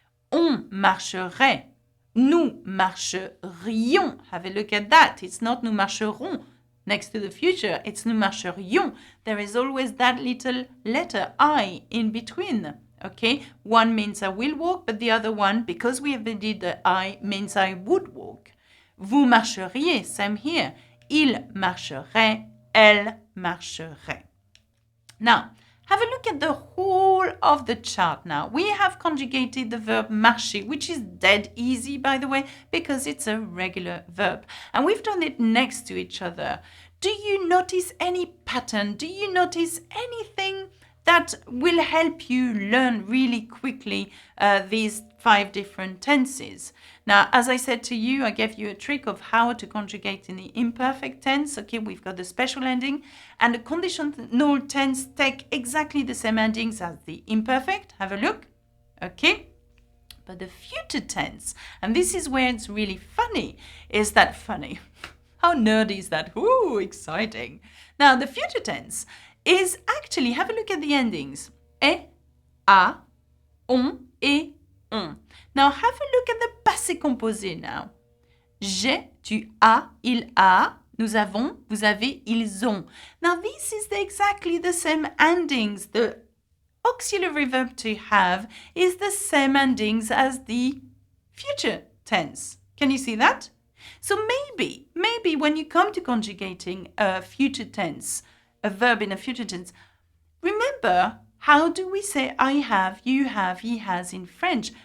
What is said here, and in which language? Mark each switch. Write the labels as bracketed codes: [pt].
[fr] On marcherait. Nous marcherions. [en] Have a look at that. It's not [fr] nous marcherons. [en] Next to the future, it's [fr] nous marcherions. [en] There is always that little letter I in between. Okay, one means I will walk, but the other one, because we have added the I, means I would walk. [fr] Vous marcheriez, [en] same here. [fr] Il marcherait, elle marcherait. [en] Now, have a look at the whole of the chart now. We have conjugated the verb marcher, which is dead easy, by the way, because it's a regular verb. And we've done it next to each other. Do you notice any pattern? Do you notice anything that will help you learn really quickly these 5 different tenses? Now, as I said to you, I gave you a trick of how to conjugate in the imperfect tense. Okay, we've got the special ending, and the conditional tense take exactly the same endings as the imperfect. Have a look. Okay, but the future tense, and this is where it's really funny. Is that funny? How nerdy is that? Ooh, exciting. Now, the future tense is actually, have a look at the endings. [fr] Et, a, on, et, on. [en] Now, have a look at the passé composé now. [fr] J'ai, tu as, il a, nous avons, vous avez, ils ont. [en] Now, this is exactly the same endings. The auxiliary verb to have is the same endings as the future tense. Can you see that? So maybe when you come to conjugating a future tense, a verb in a future tense, remember, how do we say I have, you have, he has in French?